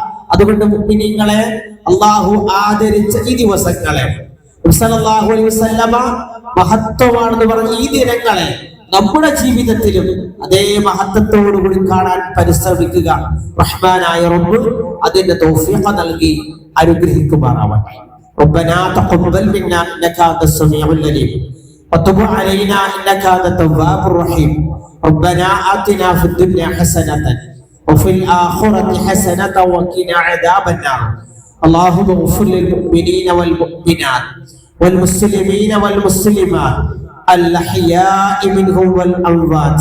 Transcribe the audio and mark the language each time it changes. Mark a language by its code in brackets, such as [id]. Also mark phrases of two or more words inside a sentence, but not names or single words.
[ml] അതുകൊണ്ട് മുഅ്മിനീങ്ങളെ അല്ലാഹു ആദരിച്ച ഈ ദിവസങ്ങളെ [ar] صلى الله عليه وسلم [ml] മഹത്വമാണെന്ന് പറഞ്ഞ ഈ ദിനങ്ങളെ നമ്മുടെ ജീവിതത്തിലും അതേ മഹത്വത്തോടുകൂടി കാണാൻ പരിശ്രമിക്കുക. റഹ്മാനായ റബ്ബ് അതിന്റെ തൗഫീഖ് നൽകി അനുഗ്രഹിക്കുമാറാവട്ടെ. [ar] ربنا تقبل منا انك انت السميع العليم وتب علينا انك انت التواب الرحيم. ربنا آتنا في الدنيا حسنة وفي الآخرة حسنة وقنا عذاب النار. اللهم اغفر للمؤمنين والمؤمنات والمسلمين والمسلمات الأحياء منهم والأموات.